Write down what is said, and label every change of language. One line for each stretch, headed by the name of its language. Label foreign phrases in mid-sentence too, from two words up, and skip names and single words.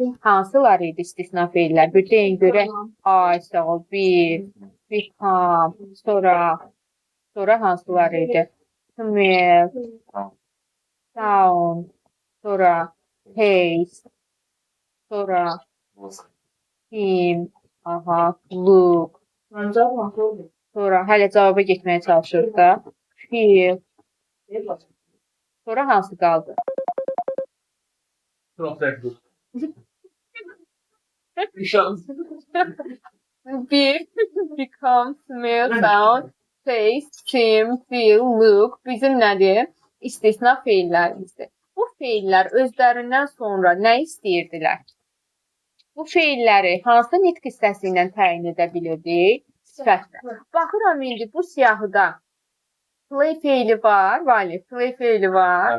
Azerbaijani: Hansılar idi istisna feillər? Bir deyin görək. Ay, sağ ol. Become. Sonra hansılar idi? Smell. Sound. Sonra taste. Sonra him. Aha. Look. Sonra hələ cavaba getməyə çalışırıq da. Feel. Sonra hansı qaldı? Bir,
English: become, smell, sound, taste, seem, feel, look.
Azerbaijani: Bizim nədir? İstisna feillərimizdir. Bu feillər özlərindən sonra nə istəyirdilər? Bu feilləri hansı nitq hissəsi ilə təyin edə bilirdik? Sifətlə. Baxıram indi bu siyahıda play feili var, Vali, play feili var.